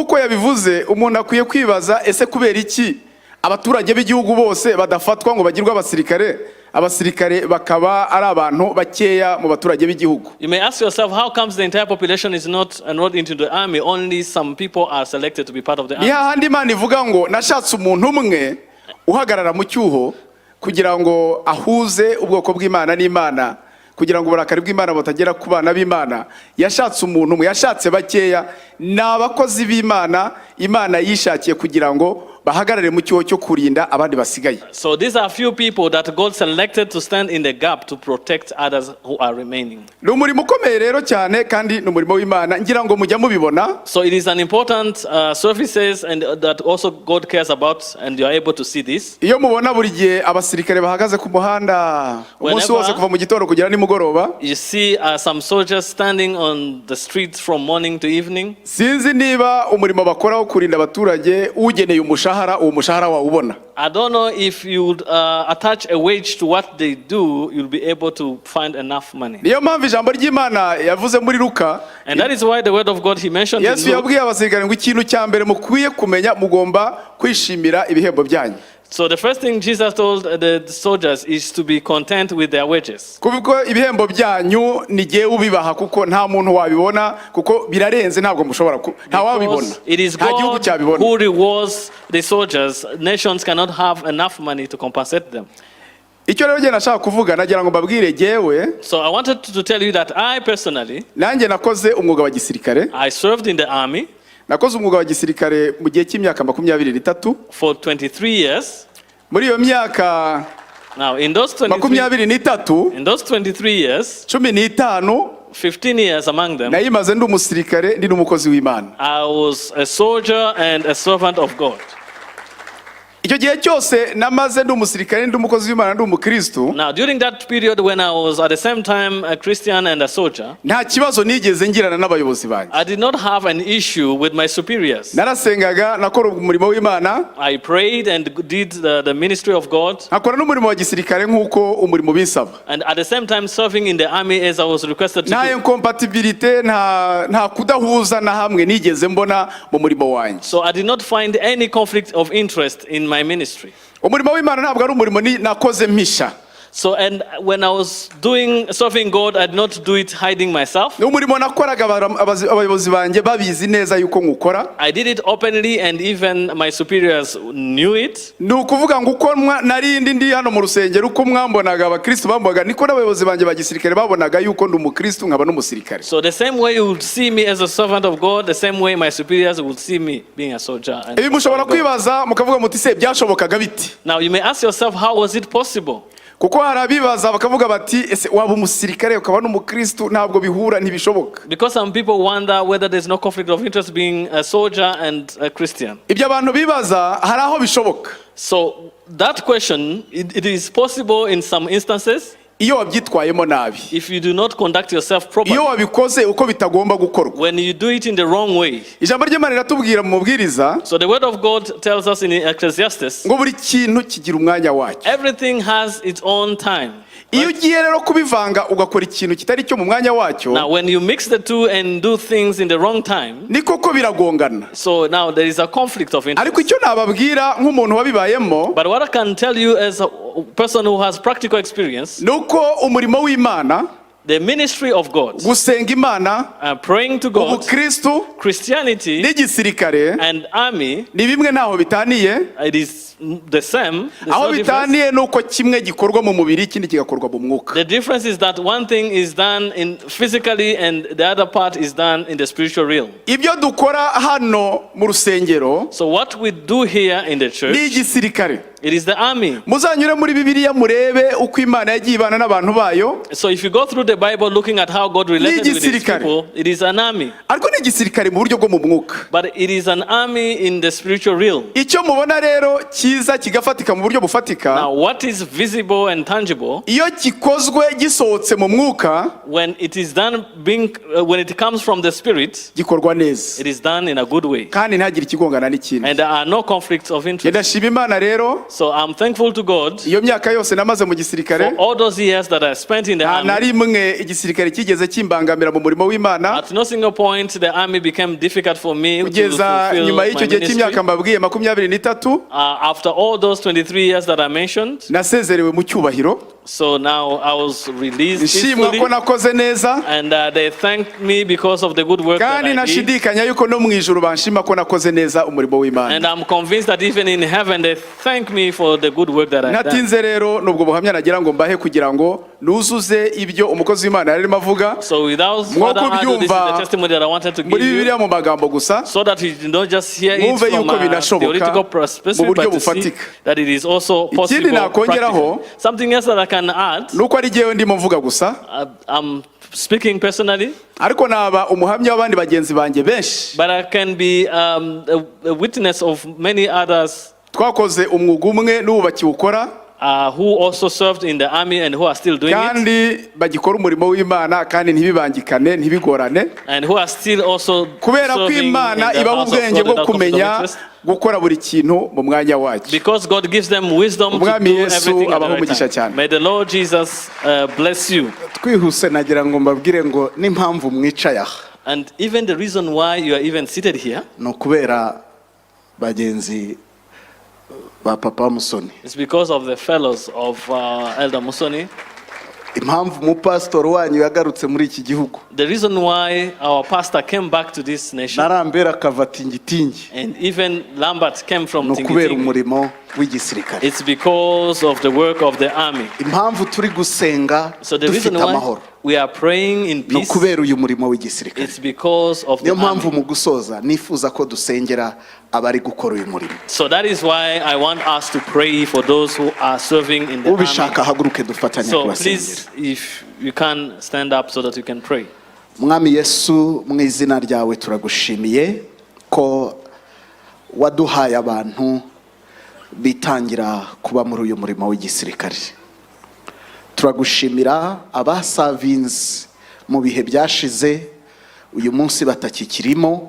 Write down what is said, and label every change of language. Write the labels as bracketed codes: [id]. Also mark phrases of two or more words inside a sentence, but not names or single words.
[en] You may ask yourself, how comes the entire population is not enrolled into the army? Only some people are selected to be part of the army. [rw] kugira ngo uburakari bw'Imana butagera ku bana b'Imana. Yashatse umuntu umwe, yashatse bakeya, n'abakozi b'Imana Imana yishakiye kugira ngo bahagarare mu cyo cyo kurinda abandi basigaye. [en] So these are few people that God selected to stand in the gap to protect others who are remaining. [rw] N'umurimo ukomeye rero cyane kandi n'umurimo w'Imana ngira ngo mujya mubibona. [en] So it is an important services and that also God cares about, and you are able to see this. [rw] Iyo mubona buri gihe abasirikare bahagaze ku muhanda umunsi wose kuva mu gitondo kugera nimugoroba. [en] You see some soldiers standing on the streets from morning to evening. [rw] Sinzi niba umurimo bakora wo kurinda abaturage ugeneye umushahara uwo mushahara wawubona. [en] I don't know if you would attach a wage to what they do, you'll be able to find enough money. [rw] Niyo mpamvu ijambo ry'Imana yavuze muri Luka. [en] And that is why the word of God he mentioned in Luke. [rw] Yesu yabwiye abasirikare ngo ikintu cya mbere mukwiye kumenya mugomba kwishimira ibihembo byanyu. [en] So the first thing Jesus told the soldiers is to be content with their wages. [rw] Kuko ibihembo byanyu ni giye ubibaha kuko nta muntu wabibona kuko birarenze ntabwo mushobora nta wabibona. [en] It is God who rewards the soldiers. Nations cannot have enough money to compensate them. [rw] Icyo rero nashaka kuvuga nagira ngo mbabwire jewe. [en] So I wanted to tell you that I personally, [rw] nanjye nakoze umwuga wa gisirikare. [en] I served in the army. [rw] Nakoze umwuga wa gisirikare mu gihe cy'imyaka 23 [en] for 23 years. [rw] Muri iyo myaka [en] now in those 23 years 15 years among them [rw] nayimaze ndi umusirikare ndi n'umukozi w'Imana. [en] I was a soldier and a servant of God. [rw] Icyo gihe cyose namaze ndi umusirikare ndi umukozi w'Imana ndi umukristo. [en] Now during that period when I was at the same time a Christian and a soldier, [rw] nta kibazo nigeze ngirana n'abayobozi banjye. [en] I did not have an issue with my superiors. [rw] Narasengaga nakora umurimo w'Imana. [en] I prayed and did the ministry of God. [rw] Nakora n'umurimo wa gisirikare nkuko umurimo bisaba. [en] And at the same time serving in the army as I was requested to do. [rw] Nta incompatibility nta kudahuza na hamwe nigeze mbona mu murimo wanjye. [en] So I did not find any conflict of interest in my ministry. [rw] Umurimo w'Imana ntabwo ari umurimo nakoze mpisha. [en] So and when I was serving God, I did not do it hiding myself. [rw] N'umurimo nakoraga abayobozi banjye babizi neza yuko nkukora. [en] I did it openly and even my superiors knew it. [rw] Nukuvuga ngo uko narindi ndi hano mu rusengero uko mwambonaga abakristo bambonaga niko n'abayobozi banjye ba gisirikare babonaga yuko ndi umukristo nkaba n'umusirikare. [en] So the same way you would see me as a servant of God, the same way my superiors would see me being a soldier. [rw] Ibi mushobora kwibaza mukavuga muti se byashobokaga biti. [en] Now you may ask yourself, how was it possible? [rw] Kuko harabibaza bakavuga bati ese waba umusirikare ukaba n'umukristo ntabwo bihura ntibishoboka. [en] Because some people wonder whether there's no conflict of interest being a soldier and a Christian. [rw] Ibyo abantu bibaza hari aho bishoboka. [en] So that question, it is possible in some instances. [rw] Iyo wabyitwayemo nabi. [en] If you do not conduct yourself properly. [rw] Iyo wabikoze uko bitagomba gukorwa. [en] When you do it in the wrong way. [rw] Ijambo ry'Imana riratubwira mu mubwiriza. [en] So the word of God tells us in Ecclesiastes. [rw] Ngo buri kintu kigira umwanya wacyo. [en] Everything has its own time. [rw] Iyo ugiye rero kubivanga ugakora ikintu kitari cyo mu mwanya wacyo. [en] Now when you mix the two and do things in the wrong time. [rw] Niko ko biragongana. [en] So now there is a conflict of interest. [rw] Ariko icyo nababwira nk'umuntu wabibayemo. [en] But what I can tell you as a person who has practical experience. [rw] Nuko umurimo w'Imana. [en] The ministry of God, [rw] gusenga Imana, [en] praying to God, [rw] ubukristo, [en] Christianity, [rw] n'igisirikare, [en] and army, [rw] ni bimwe ntaho bitaniye. [en] It is the same. [rw] Aho bitaniye nuko kimwe gikorwa mu mubiri ikindi kigakorwa mu mwuka. [en] The difference is that one thing is done in physically and the other part is done in the spiritual realm. [rw] Ibyo dukora hano mu rusengero. [en] So what we do here in the church, [rw] ni igisirikare. [en] It is the army. [rw] Muzanyure muri Bibiliya murebe uko Imana yagiye ibana n'abantu bayo. [en] So if you go through the Bible looking at how God related with his people, it is an army. [rw] Ariko ni igisirikare mu buryo bwo mu mwuka. [en] But it is an army in the spiritual realm. [rw] Icyo mubona rero kiza kigafatika mu buryo bufatika. [en] Now what is visible and tangible? [rw] Iyo gikozwe gisohotse mu mwuka, [en] when it is done when it comes from the spirit, [rw] gikorwa neza. [en] It is done in a good way. [rw] Kandi ntagire ikigongana n'ikindi. [en] And there are no conflicts of interest. [rw] Ndashima Imana rero. [en] So I'm thankful to God. [rw] Iyo myaka yose namaze mu gisirikare. [en] For all those years that I spent in the army. [rw] Nari mwe igisirikare kigeze kimbangamira mu murimo w'Imana. [en] At no single point the army became difficult for me to fulfill [rw] nyuma y'icyo gihe cy'imyaka mbabwiye 23. [en] After all those 23 years that I mentioned. [rw] Nasezerewe mu cyubahiro. [en] So now I was released peacefully. [rw] Ko nakoze neza. [en] And they thanked me because of the good work that I did. [rw] Kandi nashidikanya yuko no mu ijuru banshima ko nakoze neza umurimo w'Imana. [en] And I'm convinced that even in heaven they thank me for the good work that I did. [rw] Natinze rero nubwo buhamya nagira ngo mbahe kugira ngo nuzuze ibyo umukozi w'Imana yarimo avuga. [en] So without further ado, this is the testimony that I wanted to give you, [rw] mu magambo gusa, [en] so that you don't just hear it from a theoretical perspective, but to see that it is also possible practical. Something else that I can add, [rw] nuko ari jewe ndimo mvuga gusa, [en] I'm speaking personally, [rw] ariko naba umuhamya w'abandi bagenzi banjye benshi, [en] but I can be a witness of many others [rw] twakoze umwuga umwe n'ubu bakiwukora, [en] who also served in the army and who are still doing [rw] kandi [en] it, [rw] bagikora umurimo w'Imana kandi ntibibangikane ntibigorane, [en] and who are still also [rw] kubera ko Imana ibaha ubwenge bwo kumenya gukora buri kintu mu mwanya wacyo, [en] because God gives them wisdom to do everything at the right time. May the Lord Jesus bless you. [rw] Twihuse nagira ngo mbabwire ngo n'impamvu mwicaye aha, [en] and even the reason why you are even seated here, [rw] no kubera bagenzi ba Papa Musoni. [en] It's because of the fellows of Elder Musoni. [rw] Impamvu mu pastor wanyu yagarutse muri iki gihugu. [en] The reason why our pastor came back to this nation. [rw] Narambera kava tingitingi. [en] And even Lambert came from Tingitingi. [rw] No kubera umurimo w'igisirikare. [en] It's because of the work of the army. [rw] Impamvu turi gusenga. [en] So the reason why we are praying in peace. [rw] No kubera uyu murimo w'igisirikare. [en] It's because of the army. [rw] Niyo mpamvu mu gusoza nifuza ko dusengera abari gukora uyu murimo. [en] So that is why I want us to pray for those who are serving in the army. [rw] Ubishaka haguruke dufatanye kubasengera. [en] So please, if you can stand up so that you can pray. [rw] Mwami Yesu, mu izina ryawe turagushimiye ko waduhaye abantu bitangira kuba muri uyu murimo w'igisirikare. Turagushimira abasavinze mu bihe byashize uyu munsi batakikirimo.